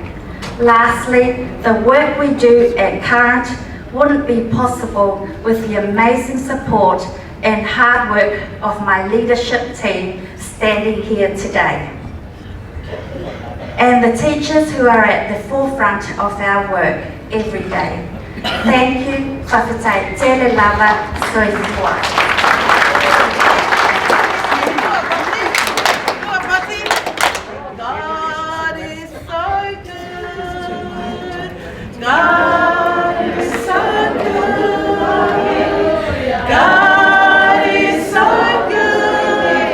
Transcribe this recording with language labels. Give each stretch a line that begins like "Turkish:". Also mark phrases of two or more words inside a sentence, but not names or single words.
English: Lastly, the work we do at Current wouldn't be possible with the amazing support and hard work of my leadership team standing here today, and the teachers who are at the forefront of our work every day. Thank you,
Samoan: whawhitai tele lava soifua.
English: God is so good. God is so good. God is so good.